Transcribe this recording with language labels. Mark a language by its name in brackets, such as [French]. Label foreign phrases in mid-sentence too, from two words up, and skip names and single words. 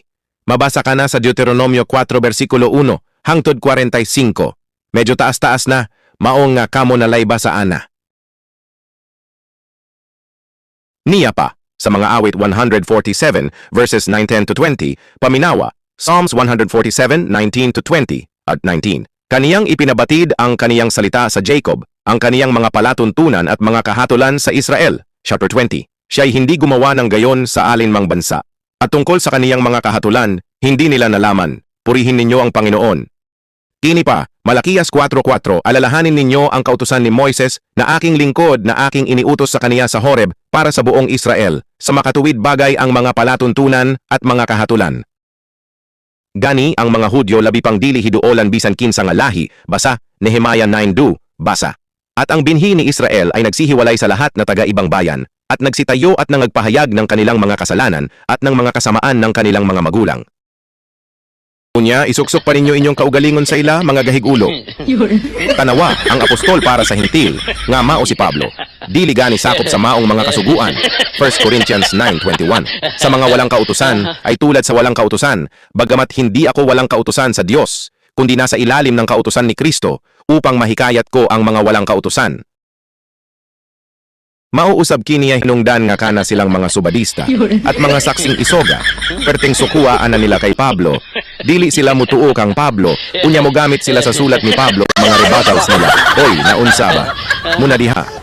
[Cebuano] Mabasa ka na sa Deuteronomio 4 versikulo 1 hangtod 45. Medyo taas-taas na, maong nga kamo nalayba sa ana. Niya pa, sa mga awit 147 [English] verses 9-10 to 20, [Cebuano] paminawa, [English] Psalms 147, 19 to 20 at 19. [Filipino] Kaniyang ipinabatid ang kaniyang salita sa Jacob, ang kaniyang mga palatuntunan at mga kahatulan sa Israel. [English] Chapter 20. [Filipino] Siya'y hindi gumawa ng gayon sa alinmang bansa. At tungkol sa kaniyang mga kahatulan, hindi nila nalaman. Purihin ninyo ang Panginoon. [Cebuano] Kini pa, [Filipino] Malakias 4:4, alalahanin ninyo ang kautusan ni Moises na aking lingkod na aking iniutos sa kaniya sa Horeb para sa buong Israel, sa makatuwid bagay ang mga palatuntunan at mga kahatulan. [Cebuano] Gani ang mga Hudyo labi pang dili hiduolan bisan kinsa nga lahi, basa, [English] Nehemiah 9:2, [Cebuano] basa. [Filipino] At ang binhi ni Israel ay nagsihiwalay sa lahat na taga-ibang bayan, at nagsitayo at nangagpahayag ng kanilang mga kasalanan at ng mga kasamaan ng kanilang mga magulang. [Cebuano] Unya, isuksok pa ninyo inyong kaugalingon sa ila, mga gahig-ulo. Tanawa, ang apostol para sa hentil, nga mao si Pablo. Dili gani sakop sa maong mga kasuguan. [English] 1 Corinthians 9:21. [Filipino] Sa mga walang kautusan, ay tulad sa walang kautusan, bagamat hindi ako walang kautusan sa Diyos, kundi nasa ilalim ng kautusan ni Kristo, upang mahikayat ko ang mga walang kautusan. [Cebuano] Mauusab kiniya hinungdan nga kana silang mga subadista at mga saksing isoga, perteng sukuaan na nila kay Pablo. Dili sila mutuo kang Pablo, unya mo gamit sila sa sulat ni Pablo mga rebuttals nila. Oy, naunsa ba? Muna diha.